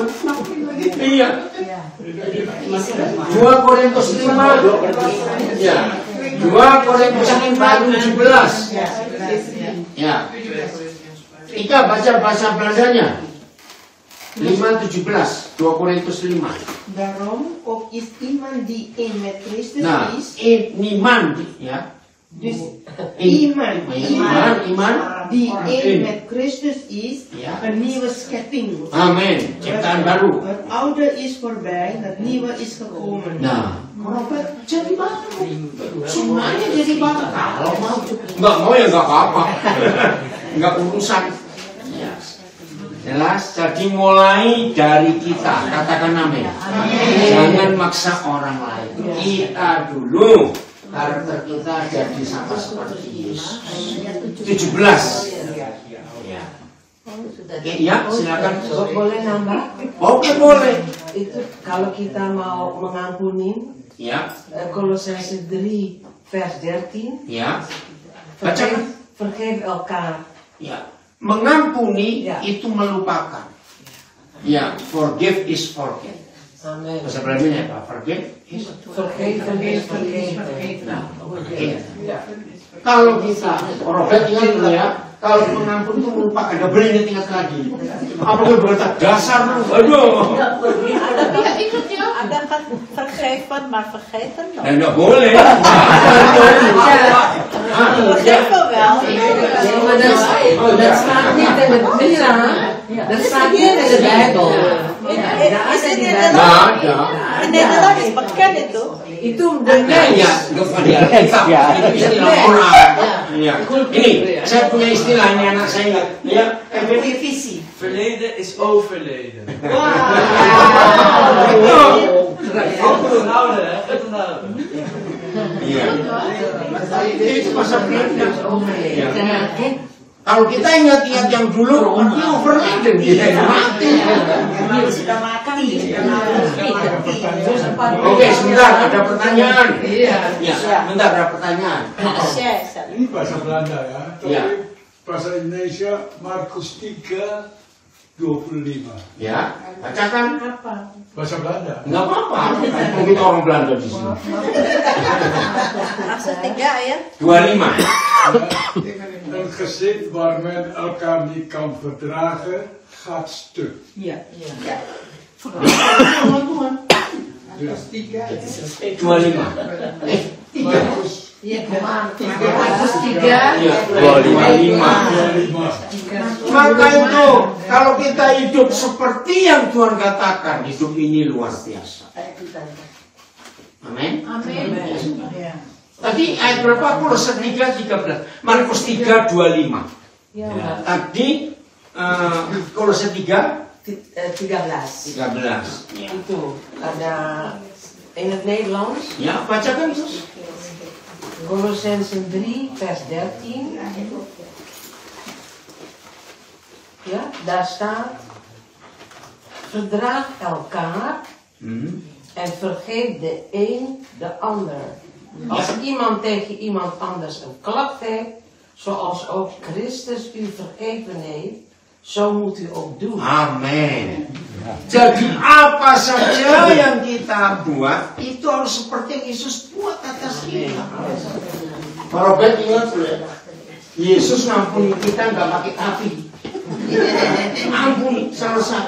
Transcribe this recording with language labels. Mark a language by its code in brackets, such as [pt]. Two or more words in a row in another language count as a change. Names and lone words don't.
[id] Iya. 2 Korintus 5. Ya. 2 Korintus 5:17. Ya. Ika baca bahasa Belandanya. 5:17. 2 Korintus 5. [nl] Daarom ook is iemand die één met Christus [id] Nah, [nl] is. [id] iman ya. [nl] Dus iemand die één met Christus is, een nieuwe schepping. [id] Amin. Ciptaan baru. [nl] Het oude is voorbij, het nieuwe is gekomen. [id] Nah, Robert jadi baru. Semuanya jadi baru. Kalau mau, nggak mau ya nggak apa-apa. Nggak urusan. Jelas. Jadi mulai dari kita, katakan amin. Jangan maksa orang lain. Kita dulu. Karakter kita jadi sama seperti Yesus. 17. Ya, silakan. Boleh nambah? Oke, boleh. Itu kalau kita mau mengampuni, Ya. [nl] Kolossense 3 vers 13. [id] Ya. Bacakan. [nl] Vergeef elkaar. [id] Ya. Mengampuni Ya. itu melupakan. Ya, [en] forgive is forget. [id] Amin. Bahasa Belandanya apa? [en] Forgive is [nl] Vergeef. [id] Nah, iya. Kalau kita, Robert ingat dulu ya, kalau mengampuni itu melupakan, nggak boleh ingat lagi. Apa gue berkata dasar lu, aduh. [nl] Ada kan vergeven, maar vergeten nog. [id] Nggak boleh. [nl] Vergeven wel. Dat staat niet in het Bijbel. Dat staat niet in de Bijbel. Is het in [id] Nggak [nl] Nederland? [id] ada. [nl] In Nederland is bekend itu. [id] Itu de Nah, [nl] mens. [id] iya, nggak pernah di Alkitab. Itu istilah orang. Iya. Ini, saya punya istilah ini anak saya ingat. Ya, [nl] Repetitie. Verleden is overleden. Goed onthouden, hè? Goed onthouden. [id] Iya. Itu masa Belanda. Iya. Kalau kita ingat-ingat yang dulu, pasti overladen kita yang mati. Sudah makan, Oke, sebentar ada pertanyaan. Ya, sebentar ada pertanyaan. Ini bahasa Belanda ya. Tapi Ya. bahasa Indonesia Markus 3:25. Ya, bacakan. Bahasa Belanda. Enggak apa-apa. Mungkin orang Belanda di sini. Maksud 3 ayat. 25. [nl] Een gezin waar men elkaar niet kan verdragen, gaat stuk. [id] Iya. [nl] Ja. [id] 25. Markus Markus 3. Iya, 25. 25. Maka itu, kalau kita hidup seperti yang Tuhan katakan, hidup ini luar biasa. Amin. Tadi ayat berapa? Kolose 3:13. Markus 3:25. Tadi Kolose 13. 13. Itu ada [nl] in het Nederlands. [id] Ya, bacakan Sus. [nl] Colossensen 3 vers 13. Ja, daar staat: verdraag elkaar en vergeef de een de ander. Als iemand tegen iemand anders een klacht heeft, zoals ook Christus u vergeven heeft, zo moet u ook doen. [id] Amin. Jadi apa saja yang kita buat itu harus seperti yang Yesus buat atas kita. Kalau Robert ingat ya, Yesus ngampuni kita nggak pakai api. Ampuni selesai.